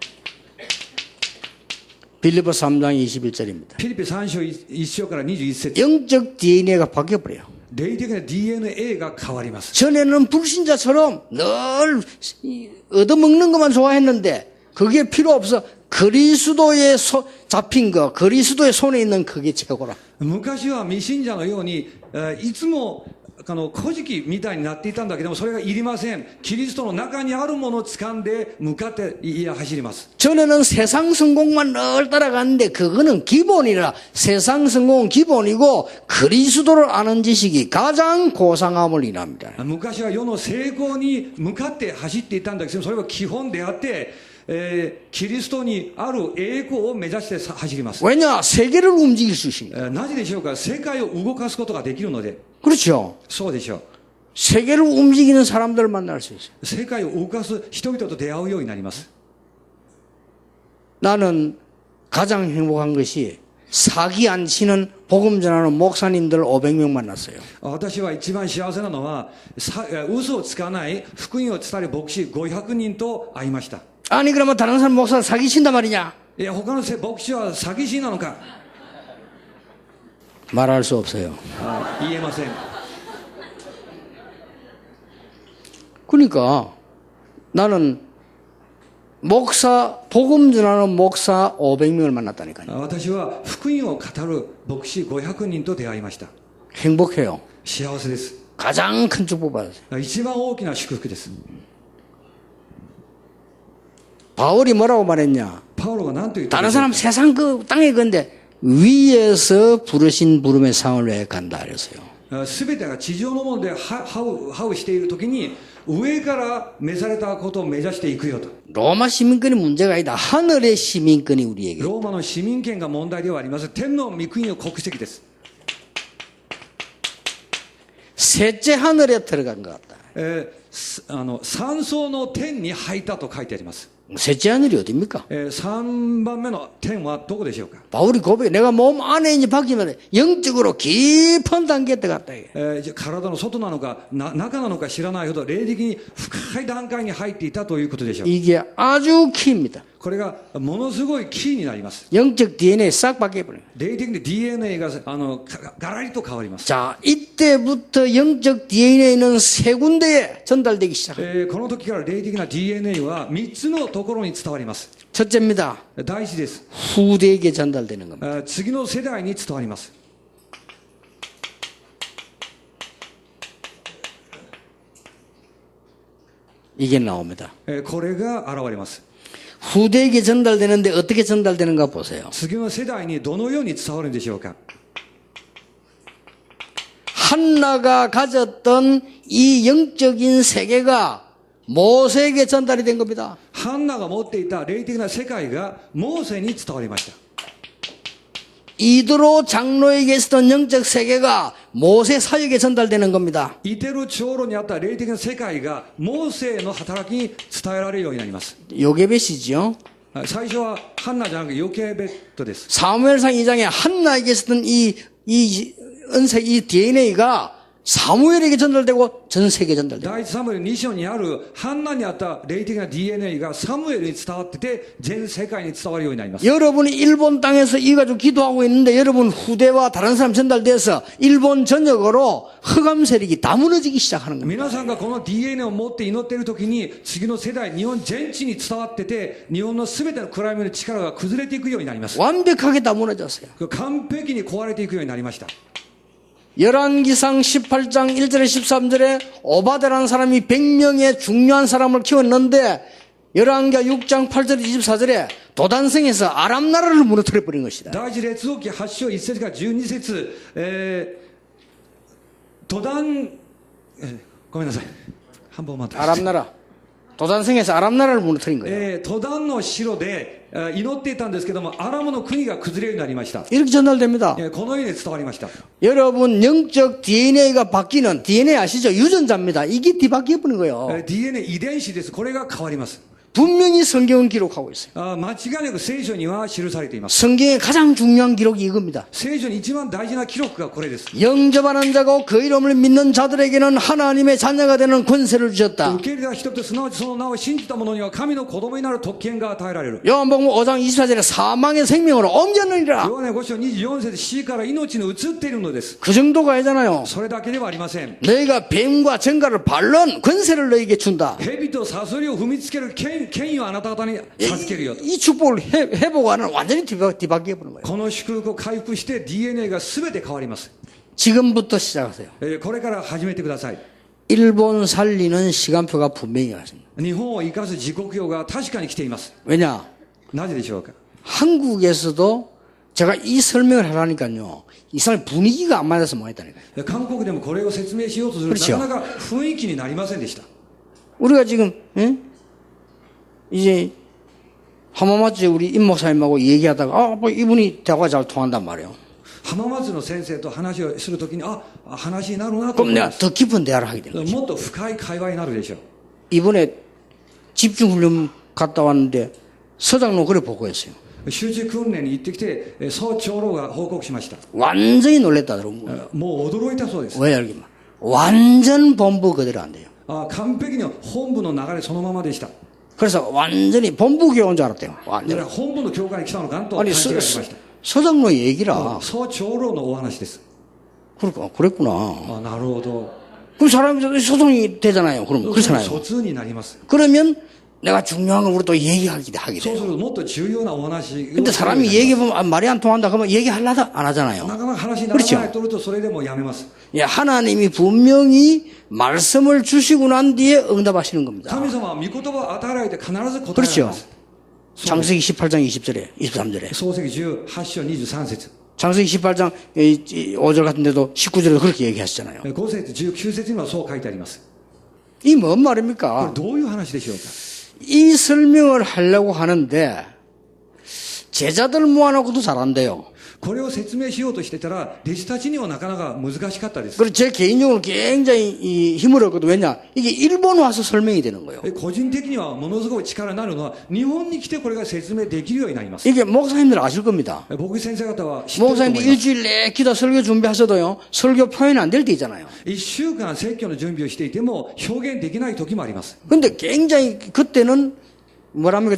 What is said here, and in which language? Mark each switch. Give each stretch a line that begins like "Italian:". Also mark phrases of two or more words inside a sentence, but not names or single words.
Korean: 빌립보 3장 21절입니다.
Japanese: ピリピ3章1章から21節
Korean: 영적 DNA가 바뀌어버려요.
Japanese: 霊的な DNA が変わります。
Korean: 전에는 불신자처럼 늘 얻어먹는 것만 좋아했는데 그게 필요 없어. 그리스도의 잡힌 거, 그리스도의 손에 있는 그게 최고라.
Japanese: 昔は未信者のようにいつも古事記みたいになっていたんだけども、それがいりません。キリストの中にあるものを掴んで向かって走ります。
Korean: 전에는 세상 성공만 늘 따라갔는데 그거는 기본이라. 세상 성공은 기본이고 그리스도를 아는 지식이 가장 고상함을 인합니다.
Japanese: 昔は世の成功に向かって走っていたんだけど、それは基本であって、キリストにある栄光を目指して走ります。
Korean: 왜냐? 세계를 움직일 수 있습니다.
Japanese: なぜでしょうか。世界を動かすことができるので。
Korean: 그렇죠.
Japanese: そうでしょう。
Korean: 세계를 움직이는 사람들을 만날 수 있어요.
Japanese: 世界を動かす人々と出会うようになります。
Korean: 나는 가장 행복한 것이 사기 안 치는 복음 전하는 목사님들 500명 만났어요.
Japanese: 私は一番幸せなのは、嘘をつかない福音を伝える牧師500人と会いました。
Korean: 아니 그러면 다른 사람 목사를 사기친단 말이냐?
Japanese: いや、他の牧師は詐欺師なのか。
Korean: 말할 수 없어요.
Japanese: 言えません。
Korean: 그러니까 나는 목사, 복음 전하는 목사 500명을 만났다니까요.
Japanese: 私は福音を語る牧師500人と出会いました。
Korean: 행복해요.
Japanese: 幸せです。
Korean: 가장 큰 축복 받았어요.
Japanese: 一番大きな祝福です。
Korean: 바울이 뭐라고 말했냐?
Japanese: パウロが何と言ったで
Korean: 다른
Japanese: しょう
Korean: 사람
Japanese: か。
Korean: 세상 그 땅에 건데 위에서 부르신 부름의 상을 왜 간다 그랬어요.
Japanese: すべてが地上のものでハウしているときに上から召されたことを目指していくよと。
Korean: 로마 시민권이 문제가 아니다. 하늘의 시민권이 우리에게.
Japanese: ローマの市民権が問題ではありません。天の御国の国籍です。
Korean: 셋째 하늘에 들어간 것 같다.
Japanese: 三層の天に入ったと書いてあります。
Korean: 셋째 하늘이 어딥니까?
Japanese: 3 番目の天はどこでしょうか。
Korean: 바울이 고백해. 내가 몸 안에 이제 바뀌면 영적으로 깊은 단계에 들어갔다.
Japanese: じゃあ体の外なのか中なのか知らないほど霊的に深い段階に入っていたということでしょう。
Korean: 이게 아주 키입니다.
Japanese: これがものすごいキーになります。
Korean: 영적 DNA 싹 바뀌어버려요.
Japanese: 霊的に DNA がガラリと変わります。
Korean: 자, 이때부터 영적 DNA는 세 군데에 전달되기 시작합니다.
Japanese: この時から霊的な DNA は3つのところに伝わります。
Korean: 첫째입니다.
Japanese: 第一です。
Korean: 후대에게 전달되는 겁니다.
Japanese: 次の世代に伝わります。
Korean: 이게 나옵니다.
Japanese: これが現れます。
Korean: 후대에게 전달되는데 어떻게 전달되는가 보세요.
Japanese: 次の世代にどのように伝わるんでしょうか。
Korean: 한나가 가졌던 이 영적인 세계가 모세에게 전달이 된 겁니다.
Japanese: ハンナが持っていた霊的な世界がモーセに伝わりました。
Korean: 이드로 장로에게 있었던 영적 세계가 모세 사역에 전달되는 겁니다.
Japanese: イテル長老にあった霊的な世界がモーセの働きに伝えられるようになります。
Korean: 요게벳이죠.
Japanese: 最初はハンナじゃなくてヨケベットです。
Korean: 사무엘상 2장에 한나에게 있었던 이 은색, 이 DNA가 사무엘에게 전달되고 전 세계에 전달돼요.
Japanese: 第一サムエル2章にあるハンナにあった霊的な DNA がサムエルに伝わってて全世界に伝わるようになります。
Korean: 여러분이 일본 땅에서 이 가지고 기도하고 있는데 여러분 후대와 다른 사람 전달돼서 일본 전역으로 흑암 세력이 다 무너지기 시작하는 겁니다.
Japanese: 皆さんがこの DNA を持って祈っている時に次の世代日本全地に伝わってて日本の全ての暗闇の力が崩れていくようになります。
Korean: 완벽하게 다 무너졌어요.
Japanese: 完璧に壊れていくようになりました。
Korean: 열왕기상 18장 1절에 13절에 오바데라는 사람이 100명의 중요한 사람을 키웠는데 열왕기하 6장 8절 24절에 도단성에서 아람 나라를 무너뜨려 버린 것이다.
Japanese: 第一列王記8章1節から12節、土壇、ごめんなさい半分待ってください。
Korean: 아람 나라. 도단성에서 아람 나라를 무너뜨린 거예요.
Japanese: 土壇の城で祈っていたんですけどもアラムの国が崩れるようになりました。
Korean: 이렇게 전달됩니다.
Japanese: このように伝わりました。
Korean: 여러분 영적 DNA가 바뀌는 DNA 아시죠? 유전자입니다. 이게 뒤바뀌어 버린 거예요.
Japanese: DNA 遺伝子です。これが変わります。
Korean: 분명히 성경은 기록하고 있어요.
Japanese: 間違いなく聖書には記されています。
Korean: 성경의 가장 중요한 기록이 이겁니다.
Japanese: 聖書に一番大事な記録がこれです。
Korean: 영접하는 자고 그 이름을 믿는 자들에게는 하나님의 자녀가 되는 권세를 주셨다.
Japanese: 受け入れた人々すなわちその名を信じた者には神の子供になる特権が与えられる。
Korean: 요한복음 5장 24절에 사망의 생명으로 옮겼느니라.
Japanese: ヨハネ5章24節死から命に移っているのです。
Korean: 그 정도가 아니잖아요.
Japanese: それだけではありません。
Korean: 너희가 뱀과 정갈을 밟는 권세를 너희에게 준다.
Japanese: 蛇とサソリを踏みつける権威をあなた方に授けるよと。
Korean: 이 축복을 회복하는 완전히 뒤바뀌어 버린 거예요.
Japanese: この祝福を回復して DNA が全て変わります。
Korean: 지금부터 시작하세요.
Japanese: これから始めてください。
Korean: 일본 살리는 시간표가 분명히 왔습니다.
Japanese: 日本を生かす時刻表が確かに来ています。
Korean: 왜냐?
Japanese: なぜでしょうか。
Korean: 한국에서도 제가 이 설명을 하라니까요. 이 사람 분위기가 안 맞아서 못했다니까요.
Japanese: 韓国でもこれを説明しようとするとなかなか雰囲気になりませんでした。
Korean: 우리가 지금 이제 浜松에 우리 임 목사님하고 얘기하다가 뭐 이분이 대화가 잘 통한단 말이에요.
Japanese: 浜松の先生と話をするときに話になるなと
Korean: 그럼
Japanese: 思い
Korean: 내가
Japanese: ます。
Korean: 더 깊은 대화를 하게 되는 거죠.
Japanese: もっと深い会話になるでしょう。
Korean: 이번에 집중훈련 갔다 왔는데 서장로 그래 보고했어요.
Japanese: 集中訓練に行ってきて総長老が報告しました。
Korean: 완전히 놀랬다더라고요.
Japanese: もう驚いたそうです。
Korean: 왜 알겠나? 완전 본부 그대로 안 돼요.
Japanese: 完璧に本部の流れそのままでした。
Korean: 그래서 완전히 본부교회 온 줄 알았대요.
Japanese: だか
Korean: 완전.
Japanese: ら本部の教会に来たのかなと勘違
Korean: 아니
Japanese: いしました。
Korean: 서장로 얘기라.
Japanese: 総長老のお話です。
Korean: 그랬구나.
Japanese: なるほど。
Korean: 그럼 사람이 소송이 되잖아요. 그럼 그렇잖아요.
Japanese: 疎通になります。
Korean: 그러면 내가 중요한 걸 우리 또 얘기하게
Japanese: そう
Korean: 돼요.
Japanese: するともっと重要なお話を
Korean: 근데 사람이 얘기해보면 아, 말이 안 통한다 그러면 얘기하려다 안 하잖아요.
Japanese: なかなか話になら
Korean: 그렇죠.
Japanese: ないとるとそれでもうやめます。
Korean: 예, 하나님이 분명히 말씀을 주시고 난 뒤에 응답하시는 겁니다.
Japanese: 神様は御言葉を与えられて必ず答えられ
Korean: 그렇죠.
Japanese: ます。
Korean: 창세기 18장 20절에 23절에
Japanese: 創世記18章23節
Korean: 창세기 18장 5절 같은 데도 19절에도 그렇게 얘기하시잖아요.
Japanese: 5 節19節にはそう書いてあります。
Korean: 이 뭔
Japanese: これ
Korean: 말입니까?
Japanese: どういう話でしょうか。
Korean: 이 설명을 하려고 하는데 제자들 모아놓고도 잘한대요.
Japanese: これを説明しようとしてたら弟子たちにはなかなか難しかったです。
Korean: 그래서 제 개인적으로 굉장히 힘을 얻거든. 왜냐? 이게 일본 와서 설명이 되는 거예요.
Japanese: 個人的にはものすごい力になるのは日本に来てこれが説明できるようになります。
Korean: 이게 목사님들 아실 겁니다.
Japanese: 僕先生方は知ってると思い
Korean: 목사님들
Japanese: ます。
Korean: 일주일 내 기도 설교 준비하셔도요. 설교 표현이 안 될 때 있잖아요.
Japanese: 1 週間説教の準備をしていても表現できない時もあります。
Korean: 근데 굉장히 그때는 뭐랍니까?